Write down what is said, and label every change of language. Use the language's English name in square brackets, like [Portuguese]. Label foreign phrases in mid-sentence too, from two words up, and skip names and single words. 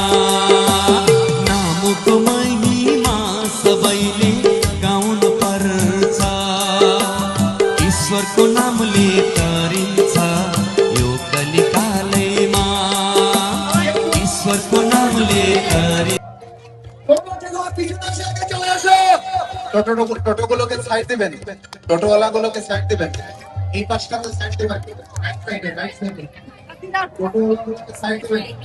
[Nepali] नामको महिमा सबैले गाउनु पर्छ। ईश्वरको नामले गरिन्छ यो कलिकालयमा। ईश्वरको नामले गरिन्छ। [Bangla] টোটোগুলোকে সাইড দিবেন, টোটোওয়ালাগুলোকে সাইড দিবেন, এই পাশটাতে সাইড দিবেন, রাইট সাইডে, রাইট সাইডে টোটোওয়ালাগুলোকে সাইড দিবেন।